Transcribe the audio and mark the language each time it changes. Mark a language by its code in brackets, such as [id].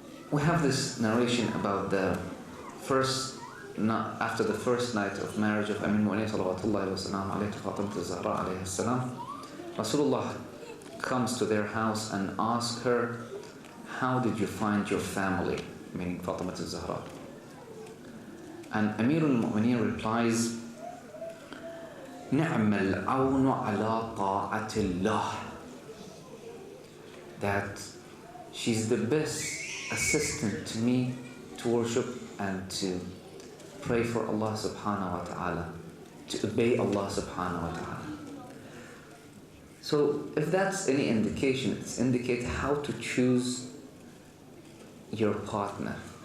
[en] We have this narration about the first, after the first night of marriage of Amir Mu'mineen salawatullahi wa salam alayhi Fatima al-Zahra alayhi salam. Rasulullah comes to their house and asks her, how did you find your family? Meaning Fatima al-Zahra. And Amir al-Mu'mineen replies, [ar] نعم العون على طاعة الله. [en] That she's the best assistant to me to worship and to pray for Allah subhanahu wa ta'ala, to obey Allah subhanahu wa ta'ala. So if that's any indication, it's indicate how to choose your partner.